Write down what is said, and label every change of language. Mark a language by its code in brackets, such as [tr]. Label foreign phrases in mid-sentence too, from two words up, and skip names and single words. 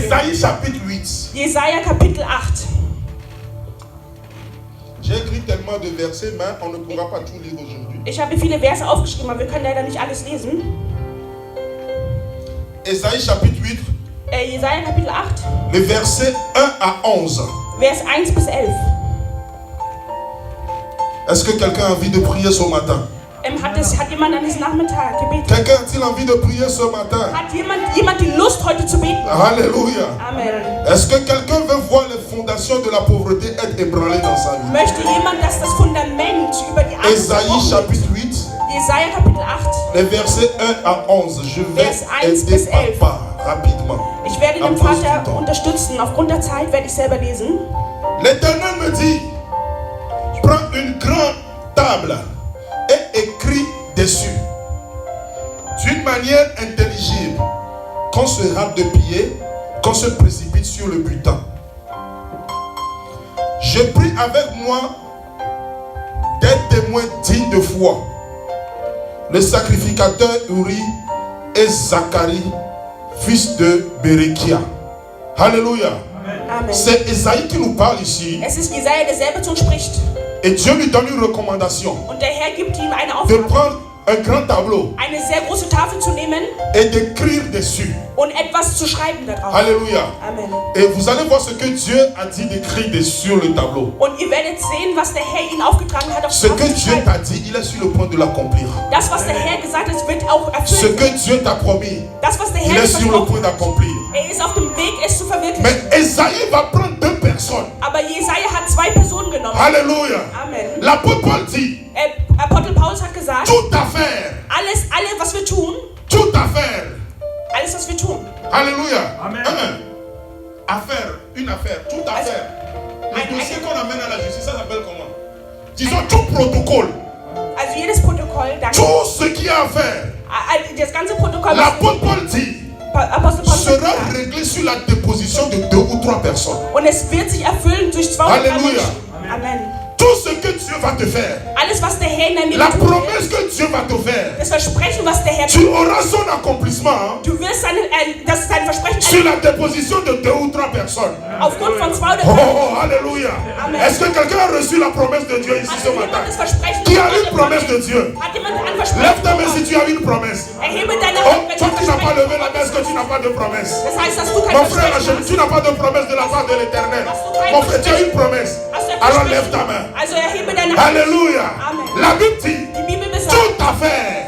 [fr] Ésaïe chapitre 8. [de] Jesaja Kapitel 8. [fr] J'ai écrit tellement de versets, mais on ne pourra pas tout lire aujourd'hui. [de] Ich habe viele Verse aufgeschrieben, aber wir können leider nicht alles lesen. [fr] Ésaïe chapitre 8, [de] Jesaja Kapitel 8, [fr] les versets 1 à 11. [de] Vers 1 bis 11. [fr] Est-ce que quelqu'un a envie de prier ce matin? [de] Hat jemand an diesem Nachmittag gebetet? [fr] Quelqu'un a-t-il envie de prier ce matin? [de] Hat jemand die Lust, heute zu beten? [fr] Alléluia. [de] Amen. [fr] Est-ce que quelqu'un veut voir les fondations de la pauvreté être ébranlées dans sa vie? [de] Möchte jemand, dass das Fundament über die Angst [fr] Ésaïe [de] zerbrochen wird? [fr] chapitre 8, [de] Jesaja Kapitel 8. [fr] les versets 1 à 11. Je vais [de] Vers 1 [fr] aider [de] bis 11. [fr] papa rapidement. [de] Ich werde den Am Schluss Vater [fr] du temps. [de] unterstützen. Aufgrund der Zeit werde ich selber lesen. [fr] L'Éternel me dit, prends une grande table et écris dessus, d'une manière intelligible, qu'on se rate de pied, qu'on se précipite sur le butin. Je prie avec moi des témoins dignes de foi, le sacrificateur Uri et Zacharie, fils de Berekia. Alléluia. [de] Amen. [fr] C'est Esaïe qui nous parle ici. [de] Es ist Jesaja, der selber zu uns spricht. [fr] Et Dieu lui donne une recommandation [de] Und der Herr gibt ihm eine [fr] de [de] Aufgabe, [fr] prendre un grand tableau [de] eine sehr große Tafel zu nehmen [fr] et d'écrire dessus. [de] und etwas zu schreiben darauf. [fr] Alléluia. [de] Amen. [fr] Et vous allez voir ce que Dieu a dit d'écrire sur le tableau. [de] Und ihr werdet sehen, was der Herr ihnen aufgetragen hat, auf [fr] Ce [de] die [fr] que [de] Tafel zu [fr] Dieu [de] schreiben. [fr] t'a dit, il est sur le point de l'accomplir. [de] Das, was der Herr gesagt hat, wird auch [fr] Ce [de] erfüllt. [fr] que Dieu t'a promis, [de] Das, was der [fr] il [de] Herr [fr] est [de] dir [fr] sur le point [de] versprochen hat, [fr] d'accomplir. [de] er ist auf dem Weg, es zu verwirklichen. [fr] Mais Esaïe va prendre deux personnes. [de] Aber Jesaja hat zwei Personen genommen. [fr] Alléluia. [de] Amen. [fr] L'apôtre Paul dit, [de] Apostel Paulus hat gesagt, [fr] toute affaire, [de] alles, was wir tun, [fr] toute affaire. [de] alles, was wir tun, [fr] Alléluia. [de] Amen. [fr] Affaire, une affaire, toute affaire. [de] Ein- [fr] Le dossier qu'on amène à la justice, ça s'appelle comment? Disons tout protocole. [de] also jedes Protokoll, danke. [fr] Tout ce qui est à faire. [de] Das ganze Protokoll, [fr] L'apôtre Paul dit, [de] Apostel Paulus hat [fr] sera [de] gesagt, [fr] réglé sur la déposition de 2 ou 3 personnes. [de] und es wird sich erfüllen durch 2 oder 3 Halleluja. Menschen. Amen. [fr] Tout ce que Dieu va te faire, [de] Alles, was der Herr in deinem [fr] la [de] Leben tut, [fr] promesse que Dieu va te faire, [de] das Versprechen, was der Herr [fr] tu [de] tut, [fr] auras son accomplissement [de] du wirst das ist dein Versprechen [fr] sur la déposition de 2 ou 3 personnes. [de] aufgrund von 2 oder [fr] Oh, [de] 3 [fr] oh, alléluia. [de] Amen. [fr] Est-ce que quelqu'un a reçu la promesse de Dieu ici [de] Hat [fr] ce [de] jemand [fr] matin? [de] das Versprechen [fr] Qui a [de] von [fr] une [de] Gott [fr] promesse de [de] empfangen? [fr] Dieu? [de] Hat jemand ein [fr] Lève [de] Versprechen [fr] ta main si [de] bekommen? [fr] tu as une promesse. [de] Erhebe deine [fr] Oh, [de] Hand, wenn du [fr] toi [de] ein [fr] qui n'as pas [de] Versprechen [fr] levé la main, est-ce que tu [de] bekommen [fr] n'as pas de promesse? [de] hast. Das heißt, dass du kein [fr] Mon frère, [de] Versprechen [fr] tu n'as pas de promesse de la part de l'éternel. Mon frère, tu as une promesse. [de] hast. Hast du ein [fr] Alors [de] Versprechen? [fr] lève ta main. [de] Also erhebe deine Hand. [fr] Alléluia. [de] Amen. [fr] La Bible dit, [de] Die Bibel besagt, [fr] toute affaire,